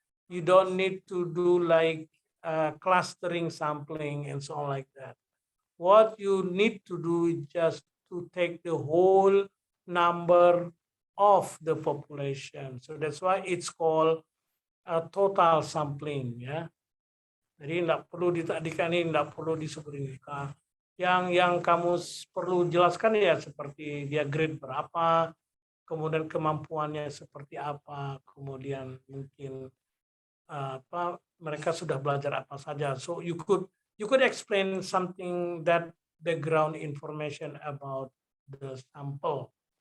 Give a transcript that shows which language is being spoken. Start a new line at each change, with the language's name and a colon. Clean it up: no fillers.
English: You don't need to do like clustering sampling and so on like that. What you need to do is just to take the whole number of the population. So that's why it's called total sampling, ya.
Indonesian: Jadi tidak perlu disebut ini. Yang kamu perlu jelaskan ya seperti dia grade berapa, kemudian kemampuannya seperti apa, kemudian mungkin mereka sudah belajar apa saja.
English: So you could explain something that background information about the sample.